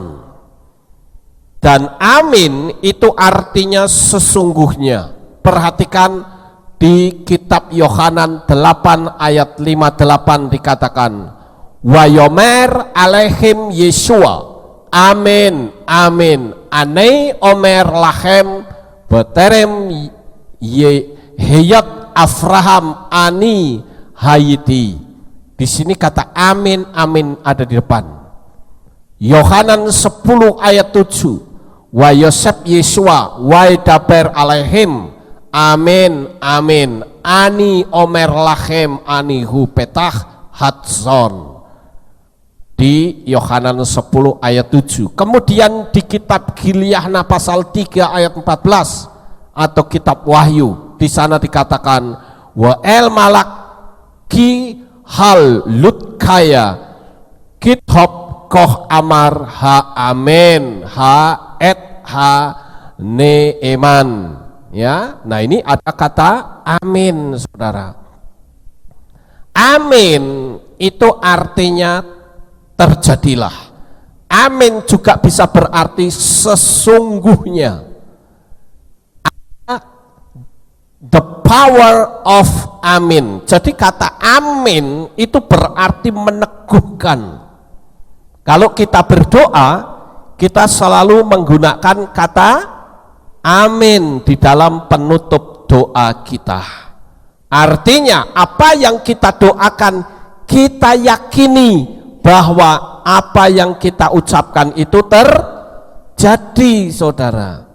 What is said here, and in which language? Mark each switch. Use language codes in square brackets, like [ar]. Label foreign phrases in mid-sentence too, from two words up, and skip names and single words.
[id] Dan amin itu artinya sesungguhnya. Perhatikan di kitab Yohanan 8 ayat 58 dikatakan, [he] ויאמר אליהם ישוע אמן אמן אני אמר לכם בטרם היות אברהם אני הייתי. [id] Di sini kata [he] amin, amin [id] ada di depan. [he] Yohanan 10 ayat 7, ויוסף ישוע וידבר אליהם אמן אמן, אני אמר לכם אני הוא פתח הצאן. [id] Di Yohanan 10 ayat 7. Kemudian di kitab Gilyahna pasal 3 ayat 14 atau kitab Wahyu. Di sana dikatakan [he] ואל מלאך קהל לודקיא כתב כה אמר האמן העד הנאמן. [id] Ya, nah ini ada kata amin, saudara. Amin itu artinya terjadilah. Amin juga bisa berarti sesungguhnya. [en] The power of amin. [id] Jadi kata amin itu berarti meneguhkan. Kalau kita berdoa, kita selalu menggunakan kata amin di dalam penutup doa kita. Artinya apa yang kita doakan, kita yakini bahwa apa yang kita ucapkan itu terjadi, saudara.